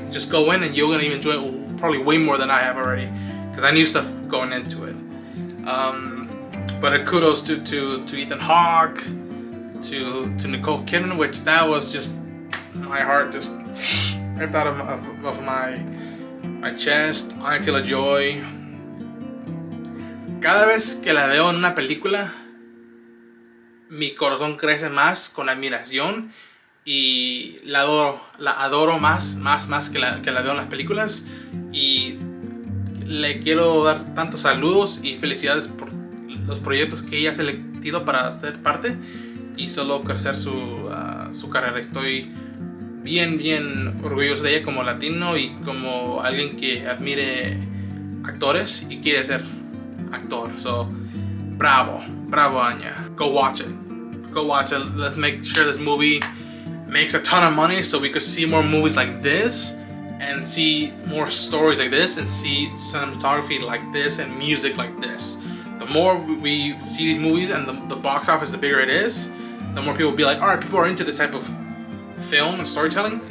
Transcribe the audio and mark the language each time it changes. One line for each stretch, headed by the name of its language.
English: Just go in and you're gonna enjoy it probably way more than I have already, because I knew stuff going into it. But a kudos to Ethan Hawke, to Nicole Kidman, which that was just, my heart just ripped out of my chest. Anya Taylor-Joy.
Spanish: Cada vez que la veo en una película, mi corazón crece más con admiración y la adoro más que la veo en las películas, y le quiero dar tantos saludos y felicidades por los proyectos que ella ha seleccionado para ser parte y solo crecer su carrera. Estoy bien orgulloso de ella como latino y como alguien que admire actores y quiere ser actor.
English: So bravo Anya. Go watch it. Let's make sure this movie makes a ton of money so we could see more movies like this and see more stories like this and see cinematography like this and music like this. The more we see these movies and the box office, the bigger it is, the more people will be like, alright, people are into this type of film and storytelling.